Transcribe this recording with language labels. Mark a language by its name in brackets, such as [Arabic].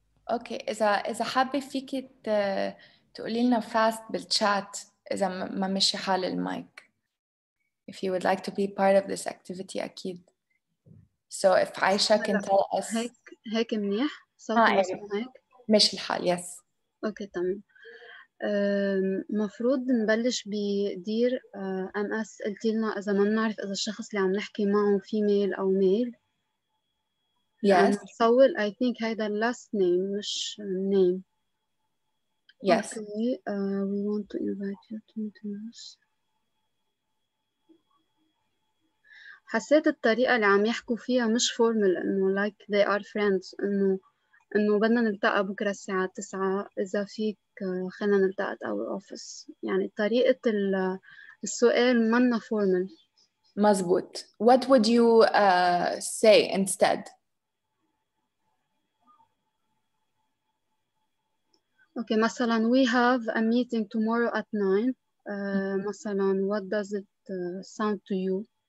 [Arabic] اوكي اذا حابة فيكي تقولي لنا fast بالchat اذا ما مشي حال المايك. [English] If you would like to be part of this activity أكيد. So if عايشة can tell us. [Arabic] هيك منيح صوتي مسموع هيك. مشي الحال. yes. اوكي تمام. مفروض نبلش بدير MS. قلتي لنا إذا ما بنعرف إذا الشخص اللي عم نحكي معه فيميل أو ميل. [English] yes. نصول I think هيدا last name مش name. yes. Okay. We want to invite you to meet. [Arabic] حسيت الطريقة اللي عم يحكوا فيها مش formal إنه like they are friends إنه بدنا نلتقى بكرة الساعة 9 إذا فيك خلينا نلتقى [English] at our office. [Arabic] يعني طريقة السؤال منا formal. مزبوط. [English] What would you say instead? Okay, مثلا we have a meeting tomorrow at 9. مثلا what does it sound to you?